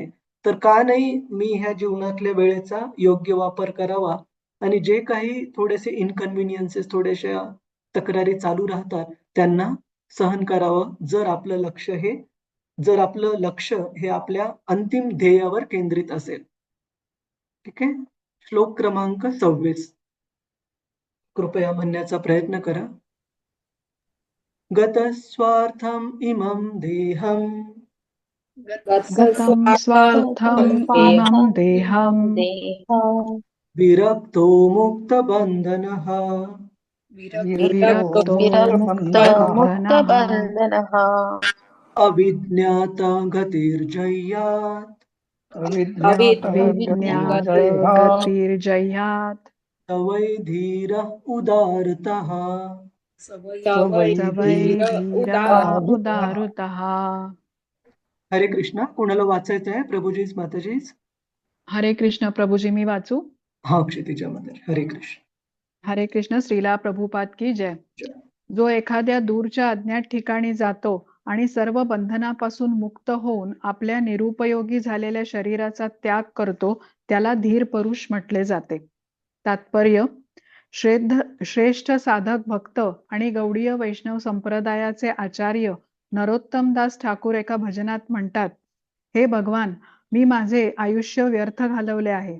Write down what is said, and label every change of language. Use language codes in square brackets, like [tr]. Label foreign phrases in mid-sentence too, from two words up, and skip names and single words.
[mr] तर का नाही मी ह्या जीवनातल्या वेळेचा योग्य वापर करावा आणि जे काही थोडेसे इन्कन्व्हिनियन्सेस, थोड्याशा तक्रारी चालू राहतात, त्यांना सहन करावं. जर आपलं लक्ष हे आपल्या अंतिम ध्येयावर केंद्रित असेल. ठीक आहे? श्लोक क्रमांक 26 कृपया म्हणण्याचा प्रयत्न करा. [sa] गतस्वार्थम् इमं देहं गतं स्वार्थम् इमं देहं विरक्तो मुक्तबन्धनः विरक्तो मुक्तबन्धनः अविज्ञाता गतिर्जय्यात् अविज्ञात गतिर्जयात् तवै धीरः उदारतः. सवै धीरा उदारुतः. [mr] हरे कृष्णा. कोणाला वाचायचं आहे? प्रभुजीच, माताजीच? हरे कृष्ण. प्रभुजी मी वाचू? हा, क्षितिजा माताजी. हरे कृष्ण. हरे कृष्ण. [hi] श्रीला प्रभुपाद की जय. [mr] जो एखाद्या दूरच्या अज्ञात ठिकाणी जातो आणि सर्व बंधनापासून मुक्त होऊन आपल्या निरुपयोगी झालेल्या शरीराचा त्याग करतो, त्याला धीर पुरुष म्हटले जाते. तात्पर्य: श्रेष्ठ साधक भक्त आणि गौडीय वैष्णव संप्रदायाचे आचार्य नरोत्तमदास ठाकूर एका भजनात म्हणतात, हे भगवान, मी माझे आयुष्य व्यर्थ घालवले आहे.